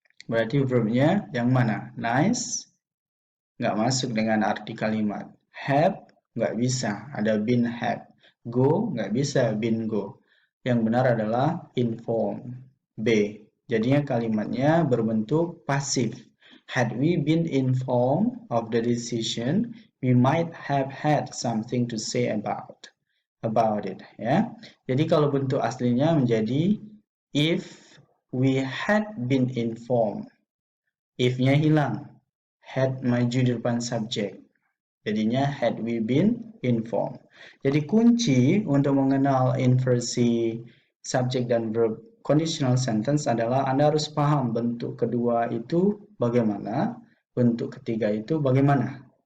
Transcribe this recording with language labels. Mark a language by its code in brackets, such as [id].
[id] Berarti verbnya yang mana? Nice, nggak masuk dengan arti kalimat. Have, nggak bisa. Ada been had. Go, nggak bisa. Been go. Yang benar adalah inform. B. Jadinya kalimatnya berbentuk pasif. [en] Had we been informed of the decision, we might have had something to say about it. [id] Ya. Jadi kalau bentuk aslinya menjadi [en] if we had been informed. [id] If-nya hilang. Had maju di depan subjek. Jadinya [en] had we been informed. [id] Jadi kunci untuk mengenal inversi subjek dan verb conditional sentence adalah Anda harus paham bentuk kedua itu bagaimana, bentuk ketiga itu bagaimana.